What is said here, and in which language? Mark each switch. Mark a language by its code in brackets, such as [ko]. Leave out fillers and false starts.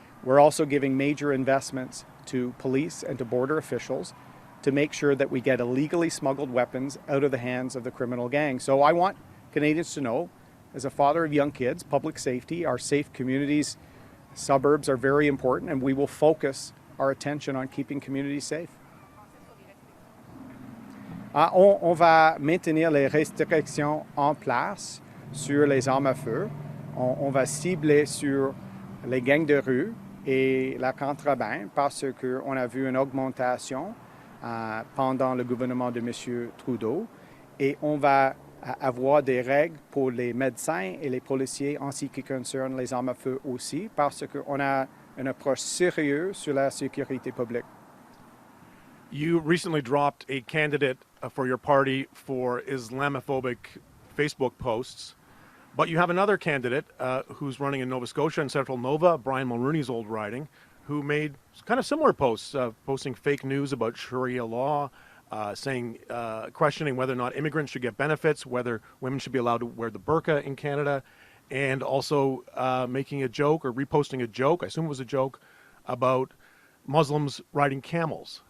[en] We're also giving major investments to police and to border officials to make sure that we get illegally smuggled weapons out of the hands of the criminal gangs. So I want Canadians to know, as a father of young kids, public safety, our safe communities, suburbs are very important, and we will focus our attention on keeping communities safe. [fr] On va maintenir les restrictions en place sur les armes à feu. On va cibler sur les gangs de rue et la contrebande parce qu'on a vu une augmentation pendant le gouvernement de M. Trudeau. Et on va avoir des règles pour les médecins et les policiers en ce qui concerne les armes à feu aussi parce qu'on a une approche sérieuse sur la sécurité publique. [en] You recently dropped a candidate for your party for Islamophobic Facebook posts, but you have another candidate who's running in Nova Scotia and Central Nova, Brian Mulrooney's old riding, who made kind of similar posts, posting fake news about Sharia law, questioning whether or not immigrants should get benefits, whether women should be allowed to wear the burqa in Canada, and also making a joke or reposting a joke, I assume it was a joke, about Muslims riding camels.